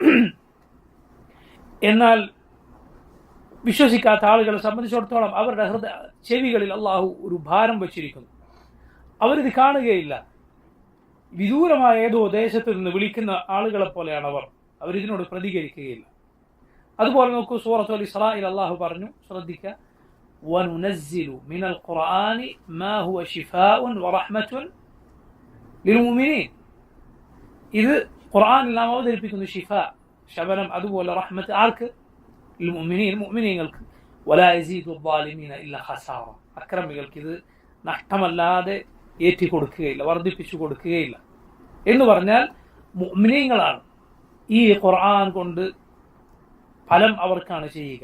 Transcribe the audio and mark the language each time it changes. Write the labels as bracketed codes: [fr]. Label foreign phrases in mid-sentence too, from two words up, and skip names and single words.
[ml] എന്നാൽ വിശ്വസിക്കാത്ത ആളുകളെ സംബന്ധിച്ചിടത്തോളം അവരുടെ ചെവികളിൽ അള്ളാഹു ഒരു ഭാരം വച്ചിരിക്കുന്നു. അവരിത് കാണുകയില്ല. വിദൂരമായ ഏതോ ദേശത്ത് നിന്ന് വിളിക്കുന്ന ആളുകളെ പോലെയാണ് അവരിതിനോട് പ്രതികരിക്കുകയില്ല. അതുപോലെ നോക്കൂ, സൂറത്തുൽ ഇസ്രായിൽ അള്ളാഹു പറഞ്ഞു, ശ്രദ്ധിക്കുക, [ar] وَنُنَزِّلُ مِنَ الْقُرْآنِ مَا هُوَ شِفَاءٌ وَرَحْمَةٌ لِلْمُؤْمِنِينَ. [ml] ഇത് ഖുർആനിൽ നാം അവതരിപ്പിക്കുന്നു ഷിഫാ, ശമനം, അതുപോലെ റഹ്മത്ത്. ആർക്ക്? മുഅ്മിനീങ്ങൾക്ക്. [ar] ولا يزيد الظالمين إلا خسارا. [ml] അക്രമികൾക്ക് ഇത് നഷ്ടമല്ലാതെ ഏറ്റി കൊടുക്കുകയില്ല, വർദ്ധിപ്പിച്ചു കൊടുക്കുകയില്ല. എന്ന് പറഞ്ഞാൽ മുഅ്മിനീങ്ങളാണ് ഈ ഖുർആൻ കൊണ്ട് ഫലം അവർക്കാണ് ചെയ്യുക.